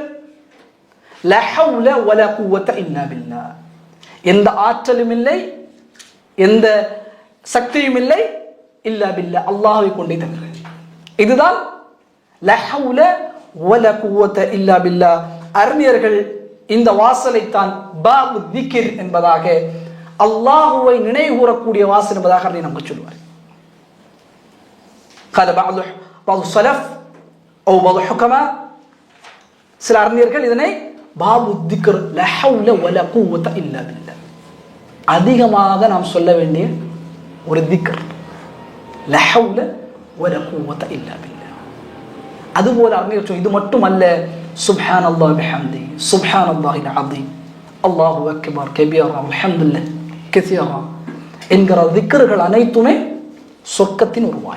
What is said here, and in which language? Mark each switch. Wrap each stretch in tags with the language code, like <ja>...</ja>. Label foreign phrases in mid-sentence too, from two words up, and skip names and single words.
<ar>لا حول ولا قوة إلا بالله,</ar> <ta>எந்த ஆற்றலும் இல்லை, எந்த சக்தியும் இல்லை,</ta> <ar>إلا بالله,</ar> <ta>அல்லாஹ்வை கொண்டே தவிர.</ta> <ar>இதுதான் لا حول ولا قوة إلا بالله.</ar> <ta>அறிஞர்கள் இந்த வாசலை தான்</ta> <ar>باب ذكر</ar> <ta>என்பதாக, அல்லாஹ்வை நினைவு கூறக்கூடிய வாசல் என்பதாக நமக்கு சொல்வார்.</ta> <ar>قال بعض السلف او بعض الحكماء,</ar> <ta>சில அறிஞர்கள் இதனை</ta> <ar>باب ذكر لا حول ولا قوة إلا بالله,</ar> <ta>அதிகமாக நாம் சொல்ல வேண்டிய ஒரு திக்ர்,</ta> <ar>لا حول ولا قوة إلا بالله.</ar> <ta>அதுபோல அறிஞர்கள் இது மட்டுமல்ல,</ta> <ar>سبحان الله وبحمده سبحان الله العظيم الله أكبر كبيرا الحمد لله كثيرا</ar> <ta>என்கிற திக்ர்கள் அனைத்துமே சொர்க்கத்தின் ஒரு வாய்.</ta>